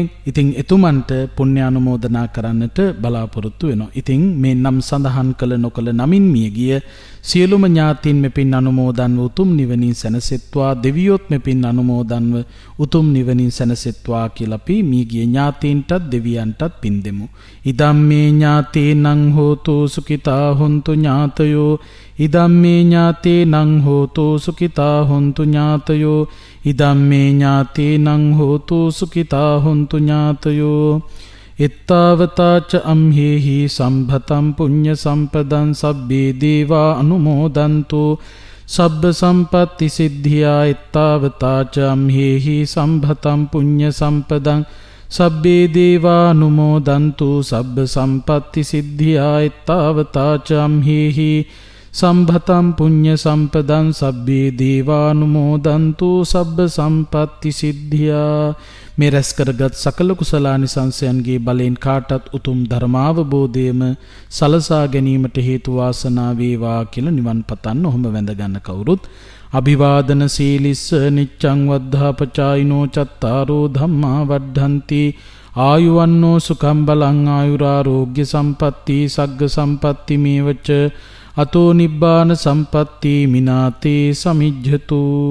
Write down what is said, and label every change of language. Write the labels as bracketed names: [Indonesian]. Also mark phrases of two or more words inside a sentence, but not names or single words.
[Sinhala] ඉතින් එතුමන්ට පුණ්‍යානුමෝදනා කරන්නට බලාපොරොත්තු වෙනවා. ඉතින් මේ නම් සඳහන් කළ නොකළ නමින් මිය ගිය සියලුම ඥාතීන් මෙපින් අනුමෝදන්ව උතුම් නිවනින් සැනසෙත්වා, දෙවියොත් මෙපින් අනුමෝදන්ව උතුම් නිවනින් සැනසෙත්වා කියලා අපි මිය ගිය ඥාතීන්ටත් දෙවියන්ටත් පින් දෙමු. [Pali] ඉදම්මේ ඥාතේනං හෝතු සුඛිතා හොන්තු ඥාතයෝ, ඉදම්මේ ඥාතේනං හෝතු සුඛිතා හොන්තු ඥාතයෝ, ඉදම්මේ ඥාතේනං හෝතු සුඛිතා හොන්තු ඥාතයෝ. එත්තාවතාච අම්හෙහි සම්භතම් පුඤ්ඤ සම්පදං සබ්බේ දේවා අනුමෝදන්තු සබ්බ සම්පත්ති සිද්ධියා. එත්තාවතාච අම්හෙහි සම්භතම් පුඤ්ඤ සම්පදං සබ්බේ දේවා අනුමෝදන්තු සබ්බ සම්පත්ති සිද්ධියා. එත්තාවතාච අම්හෙහි සම්භතම් පුඤ්ඤ සම්පදං සබ්බේ දේවානුමෝදන්තු සබ්බ සම්පත්ති සිද්ධියා. [Sinhala] මේ රැස් කරගත් සකල කුසලානිසංසයන්ගේ බලෙන් කාටත් උතුම් ධර්මාවබෝධයම සලසා ගැනීමට හේතු වාසනා වේවා කියලා නිවන් පතන්න. ඔහොම වැඳ ගන්න කවුරුත්. [Pali] අභිවාදන සීලිස්ස නිච්ඡං වද්ධාපචායිනෝ චත්තාරෝ ධම්මා වඩ්ඩಂತಿ ආයුවන්නෝ සුඛං බලං ආයුරාෝග්‍ය සම්පatti සග්ග සම්පatti මේවච අතෝ නිබ්බාන සම්පatti මිනාතේ සමිජ්ජතු.